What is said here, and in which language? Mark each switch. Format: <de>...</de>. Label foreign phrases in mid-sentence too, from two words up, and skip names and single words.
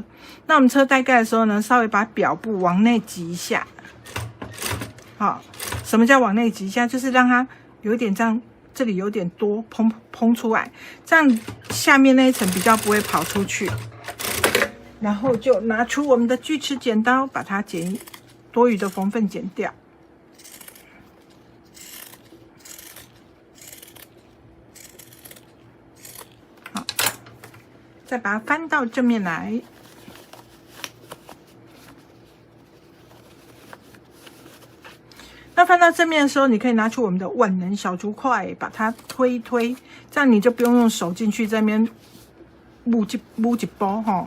<zh>那我們車帶蓋的時候呢，稍微把表布往內擠一下。好，什麼叫往內擠一下？就是讓它有點這樣，這裡有點多蓬出來，這樣下面那一層比較不會跑出去。然後就拿出我們的鋸齒剪刀，把它多餘的縫份剪掉。好，再把它翻到正面來。那翻到正面的時候，你可以拿出我們的萬能小竹塊，把它推一推，這樣你就不用用手進去在那邊摀一包哈。</zh>